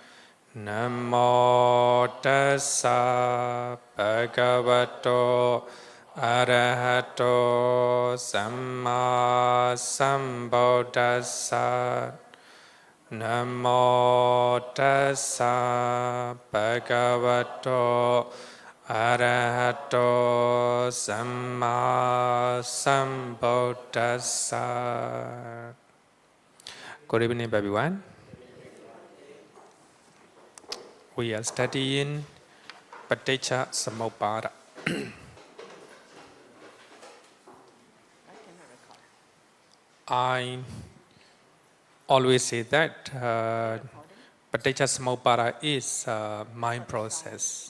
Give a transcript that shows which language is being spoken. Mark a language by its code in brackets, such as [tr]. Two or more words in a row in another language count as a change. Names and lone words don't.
[pi] Namo tassa bhagavato arahato samma sambuddhassa. Namo tassa bhagavato arahato samma sambuddhassa. [en] Good evening, everyone. We are studying Paticca I always say that Paticca is a mind process.